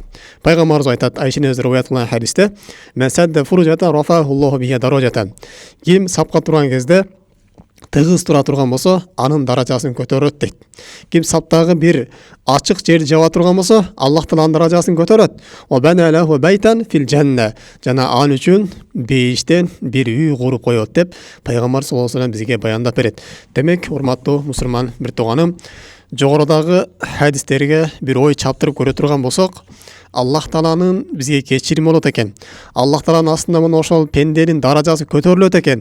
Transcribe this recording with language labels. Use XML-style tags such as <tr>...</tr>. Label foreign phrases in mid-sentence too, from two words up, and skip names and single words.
<ky>Пайгамбарыбыз айтат, Айшенин өзү риваят кылган хадисте:</ky> <ar>"من سد فرجة رفعه الله بها درجة."</ar> <ky>Ким сапка турган кезде тыгыз тура турган болсо, анын даражасын көтөрөт дейт. Ким саптагы бир ачык жерди жаба турган болсо, Аллах Тааланын даражасын көтөрөт.</ky> <ar>وبنى له بيتا في الجنة.</ar> <ky>Жана ал үчүн бейиштен бир үй куруп коет деп пайгамбар</ky> <ar>صلى الله عليه وسلم</ar> <ky>бизге баяндап берет. Демек, урматтуу мусулман бир тууганым, жогорудагы хадистерге бир ой чаптырып көрө турган болсок, Аллах Тааланын бизге кечирим болот экен. Аллах Тааланын астында мына ошол пенденин даражасы көтөрүлөт экен.</ky>